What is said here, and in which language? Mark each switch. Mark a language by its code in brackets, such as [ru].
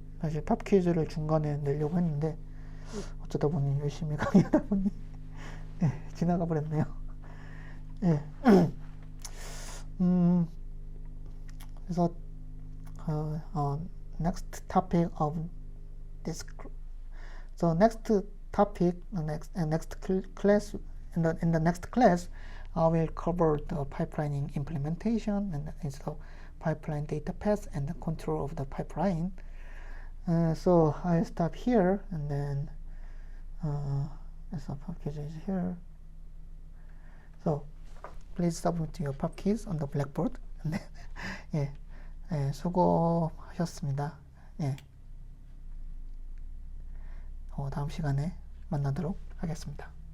[ko] 사실 팝 퀴즈를 중간에 내려고 했는데 어쩌다 보니 열심히 강의하다 보니 예, 지나가 버렸네요. 예. [en] 그래서 next topic of this, so next topic, next class, in the next class, I will cover the pipelining implementation and also pipeline data paths and the control of the pipeline. So I'll stop here, and then so pub quiz is here. So please submit your pub quiz on the Blackboard. And then, [ko] 예, 수고하셨습니다. 예. 다음 시간에 만나도록 하겠습니다.